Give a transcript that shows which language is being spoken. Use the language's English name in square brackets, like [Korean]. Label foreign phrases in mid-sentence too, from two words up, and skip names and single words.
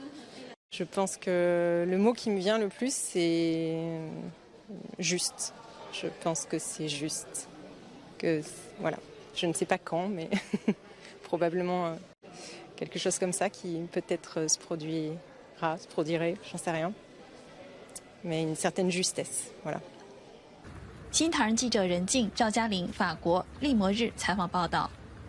[French] Je pense que le mot qui me vient le plus, c'est juste. Je pense que c'est juste. Voilà. Je ne sais pas quand, mais probablement quelque chose comme ça qui peut-être se produirait, j'en sais rien. Mais une certaine justesse, voilà. [Chinese] 新唐人记者任静、赵嘉玲，法国利摩日采访报道。